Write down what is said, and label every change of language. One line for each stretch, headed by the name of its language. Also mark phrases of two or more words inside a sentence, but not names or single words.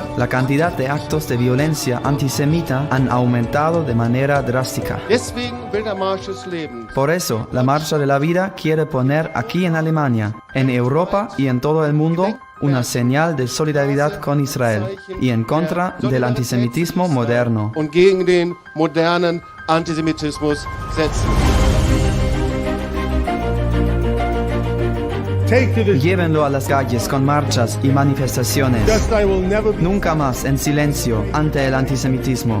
Spanish: cantidad de actos de violencia antisemita han aumentado de manera drástica.
German: Deswegen will der Marsch des Lebens
Spanish: Por eso, la Marcha de la Vida quiere poner aquí en Alemania, en Europa y en todo el mundo una señal de solidaridad con Israel y en contra del antisemitismo moderno.
German: und gegen den modernen Antisemitismus setzen.
Spanish: Llévenlo a las calles con marchas y manifestaciones. Nunca más en silencio ante el antisemitismo.